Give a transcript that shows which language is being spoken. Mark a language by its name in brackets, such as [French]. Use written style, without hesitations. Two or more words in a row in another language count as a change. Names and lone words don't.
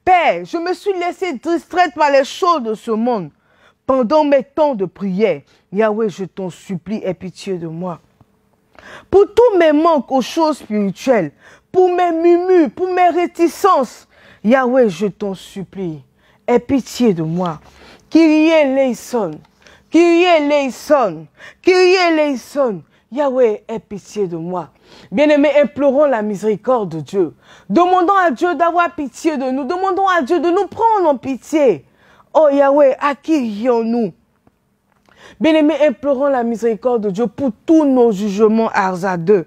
[French] Père, je me suis laissé distraite par les choses de ce monde. Pendant mes temps de prière, Yahweh, je t'en supplie, aie pitié de moi. Pour tous mes manques aux choses spirituelles, pour mes murmures, pour mes réticences, Yahweh, je t'en supplie, aie pitié de moi. [Greek] Kyrie eleison, Kyrie eleison, Kyrie eleison. [French] Yahweh, aie pitié de moi. Bien-aimés, implorons la miséricorde de Dieu. Demandons à Dieu d'avoir pitié de nous. Demandons à Dieu de nous prendre en pitié. Oh Yahweh, à qui rions-nous? Bien-aimés, implorons la miséricorde de Dieu pour tous nos jugements hasardeux.